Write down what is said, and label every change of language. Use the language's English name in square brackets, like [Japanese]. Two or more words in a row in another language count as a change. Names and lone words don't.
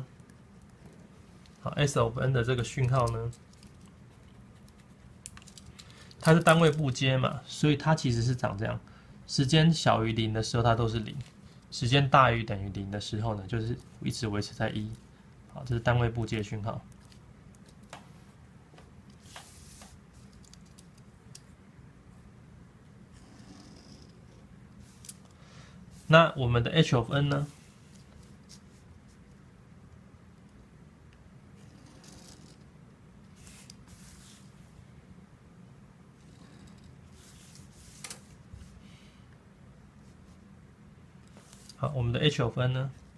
[Chinese] 好 ， [English] s of n [Chinese] 的這個訊號呢，它是單位步階嘛，所以它其實是長這樣：時間小於0的時候，它都是0；時間大於等於0的時候呢，就是一直維持在1。好，這是單位步階訊號。那我們的 [English] h of n [Chinese] 呢？好，我們的 [English] h of n [Chinese] 呢？